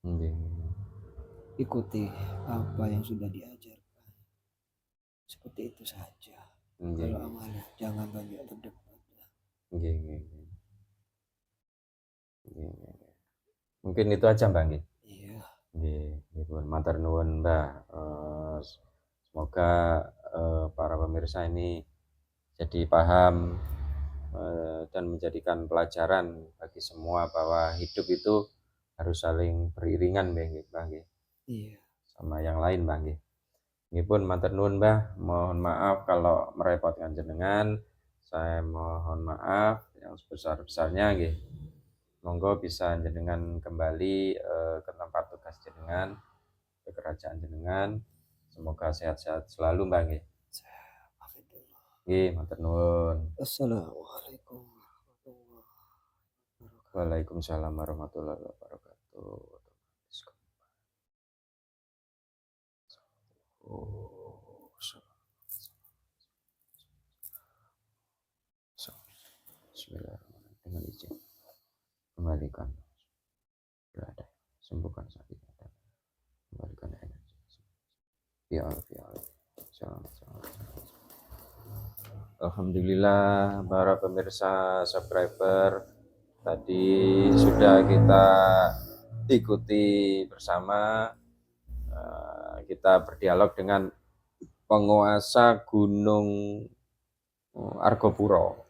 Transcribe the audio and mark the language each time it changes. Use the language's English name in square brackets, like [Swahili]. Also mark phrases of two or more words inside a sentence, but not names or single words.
[Indonesian] Ikuti apa yang sudah diajarkan, seperti itu saja. Kalau amalia jangan banyak berdebat. Mungkin itu aja, Bang. Iya. [Javanese] Matur nuwun, Mbak. [Indonesian] Semoga para pemirsa ini jadi paham dan menjadikan pelajaran bagi semua bahwa hidup itu harus saling beriringan, Bang. Iya. Sama yang lain, Bang. Ini pun [Javanese] matur nuwun, [Indonesian] Mbah. Mohon maaf kalau merepotkan jenengan. Saya mohon maaf yang sebesar-besarnya, nggih. Monggo bisa jenengan kembali ke tempat tugas jenengan, ke kerajaan jenengan. Semoga sehat-sehat selalu, Mbak nggih. [Javanese] Nggih, matur nuwun. [Arabic] السلام عليكم ورحمة الله وبركاته. وعليكم السلام ورحمة الله وبركاته. بسم الله الرحمن الرحيم. [Indonesian] Dengan izin kembalikan berada, sembuhkan sakit ada, kembalikan energi. [Arabic] يا الله. Selamat. [Indonesian] Alhamdulillah para pemirsa subscriber, tadi sudah kita ikuti bersama, kita berdialog dengan penguasa Gunung Argopuro.